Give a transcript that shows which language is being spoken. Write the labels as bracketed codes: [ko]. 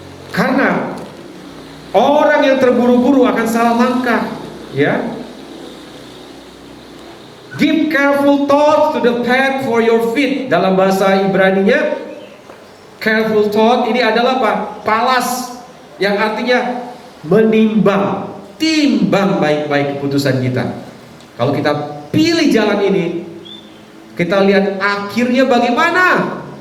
[id] Karena orang yang terburu-buru akan salah langkah. Ya. [en] Give careful thought to the path for your feet. [id] Dalam bahasa Ibrani-nya, careful thought ini adalah apa? Palas, yang artinya menimbang, timbang baik-baik keputusan kita. Kalau kita pilih jalan ini, kita lihat akhirnya bagaimana.